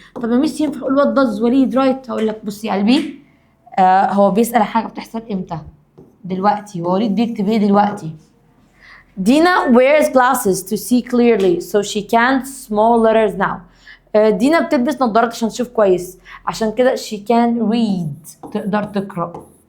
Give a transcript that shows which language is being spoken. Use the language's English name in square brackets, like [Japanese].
[Arabic] طب يا ميس ينفع اقول [English] what does وليد write؟ [Arabic] هقول لك بصي يا قلبي، هو بيسأل حاجة بتحصل امتى؟ دلوقتي، ووليد بيكتب ايه دلوقتي؟ [English] Dina wears glasses to see clearly so she can't small letters now. [Arabic] دينا بتلبس نظارات عشان تشوف كويس، عشان كده [English] she can read [Arabic] تقدر تقرأ.